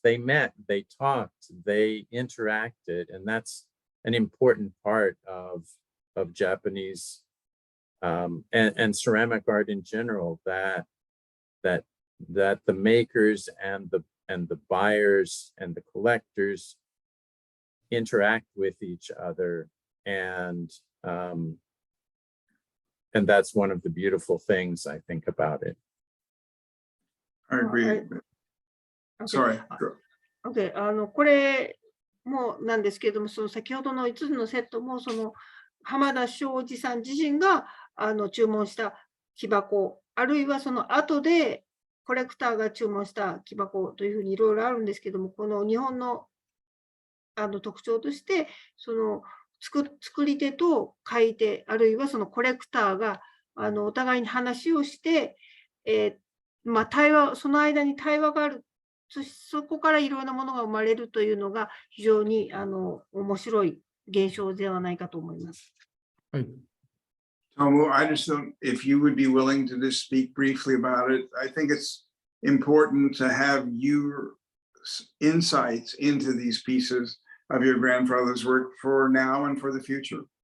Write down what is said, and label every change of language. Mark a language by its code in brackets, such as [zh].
[en] They met, they talked, they interacted, and that's an important part of Japanese and ceramic art in general, that the makers and the buyers and the collectors interact with each other, and that's one of the beautiful things I think about it. I agree. Sorry. Okay. [ja] これもなんですけれども、その先ほどの5つのセットも、その浜田庄司さん自身が注文した木箱、あるいはその後でコレクターが注文した木箱というふうにいろいろあるんですけども、この日本の特徴として、その作り手と買い手、あるいはそのコレクターがお互いに話をして、その間に対話がある、そこからいろんなものが生まれるというのが非常に面白い現象ではないかと思います。はい。 [en] Tomo, I just don't, if you would be willing to just speak briefly about it. I think it's important to have your insights into these pieces of your grandfather's work for now and for the future.